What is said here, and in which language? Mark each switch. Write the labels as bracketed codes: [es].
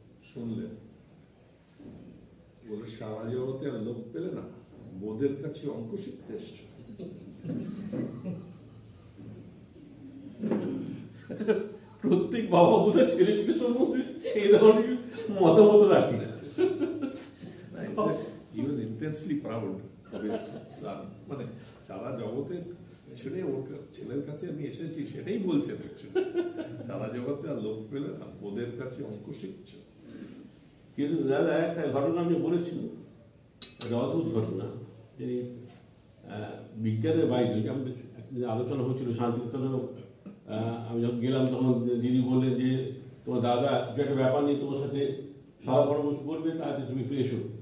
[bn] শুনলেন, বলে সারা জগতে আর লোক পেলে না, বোদের কাছে অঙ্ক শিখতে এসছো। প্রত্যেক বাবা বোধহয় ছেলে মেয়ের সম্বন্ধে এই ধরনের মতামত রাখি না। [en] He was intensely proud of his son. [bn] মানে সারা জগতে ছেড়ে ওর ছেলের কাছে আমি এসেছি সেটাই বলছেন। সারা জগতে আর লোক পেলে না, ওদের কাছে অঙ্ক শিখছো। কিন্তু দাদা একটা ঘটনা আমি বলেছিল, একটা অদ্ভুত ঘটনা। তিনি বিজ্ঞানের বাইরে আমাদের আলোচনা হচ্ছিল শান্তিনিকেতনেও, আমি যখন গেলাম তখন দিদি বললেন যে তোমার দাদা কিছু একটা ব্যাপার নিয়ে তোমার সাথে সারা পরামর্শ করবে, তাতে তুমি একটু এসো।